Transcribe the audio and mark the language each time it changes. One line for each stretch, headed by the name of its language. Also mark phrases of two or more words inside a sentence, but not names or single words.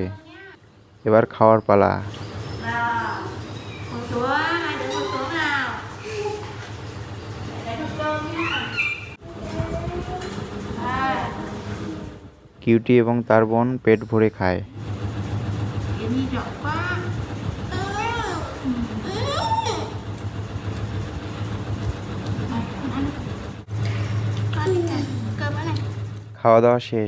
Bangla: এবার খাওয়ার পালা।
Vietnamese: Nào, ngồi xuống, hai đứa ngồi xuống nào. Mẹ lấy được cơm nhá. À,
Bangla: কিউটি এবং তার বোন পেট ভরে খায়।
Vietnamese: Yến Nhi giỏi quá. Cơm nữa này.
Bangla: খাওয়া দাওয়া শেষ।